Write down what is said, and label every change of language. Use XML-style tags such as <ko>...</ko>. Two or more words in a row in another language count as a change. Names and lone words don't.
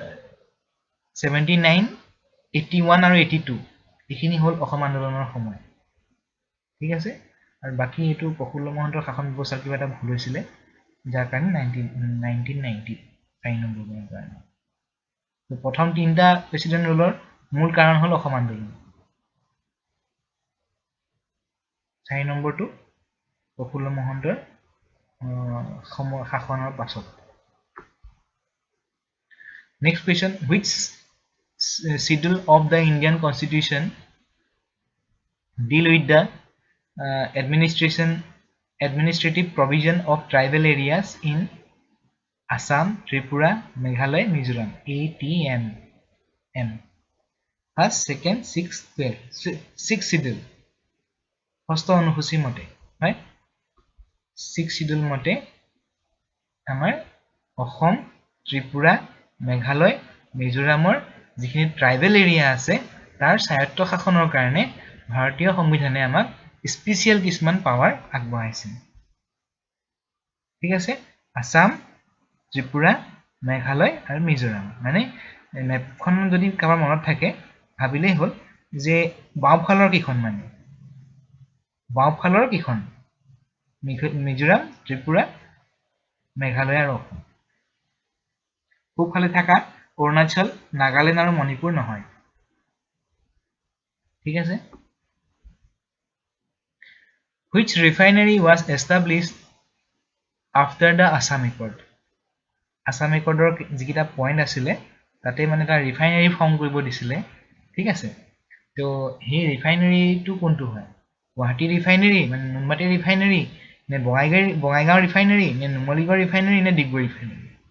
<as>79 81 আৰু 82 এইখিনি হল অসম আন্দোলনৰ সময় ঠিক আছে আৰু বাকি এটো প্ৰফুল্ল মহন্তৰ শাসন ব্যৱস্থাৰ কিবা এটা ভুল হৈছিলে যাৰ কাৰণে 1990 4 নম্বৰৰ কাৰণে তো প্ৰথম তিনটা প্ৰেসিডেন্ট ৰুলৰ মূল কাৰণ হল অসম আন্দোলন 4 নম্বৰটো প্ৰফুল্ল মহন্তৰ শাসনৰ পাছত</as> <en>next question which schedule of the Indian constitution deal with the administrative provision of tribal areas in Assam, Tripura, Meghalaya, Mizoram. ATM. First, second, 6th, 12. 6th schedule. First</en> <as>অনুসূচী মতে,</as> <en>right? 6th schedule</en> <as>মতে আমাৰ অসম, ত্ৰিপুৰা, মেঘালয়, মিজোৰামৰ যিখিনি</as> <en>tribal area</en> <as>আছে তাৰ স্বায়ত্ত শাসনৰ কাৰণে ভাৰতীয় সংবিধানে আমাক স্পেশাল কিছুমান পাৱাৰ আগবঢ়াইছে ঠিক আছে আসাম ত্ৰিপুৰা মেঘালয় আৰু মিজোৰাম মানে মেপখন যদি কাবাৰ মনত থাকে ভাবিলেই হল যে বাওফালৰ কিখন মানে বাওফালৰ কিখন মিজোৰাম ত্ৰিপুৰা মেঘালয় আৰু অসম পূবফালে থকা অৰুণাচল নাগালেণ্ড আৰু মণিপুৰ নহয় ঠিক আছে</as> <en>which refinery was established after the Assam Accord</en> <as>Assam Accordৰ যিকিটা পইণ্ট আছিলে তাতে মানে এটা ৰিফাইনাৰী ফৰ্ম কৰিব দিছিলে ঠিক আছে তো সেই ৰিফাইনাৰীটো কোনটো হয় গুৱাহাটী ৰিফাইনাৰী মানে নুনমাটি ৰিফাইনাৰী নে বঙাইগাঁও ৰিফাইনাৰী নে নুমলীগড় ৰিফাইনাৰী নে ডিগবৈ ৰিফাইনাৰী</as>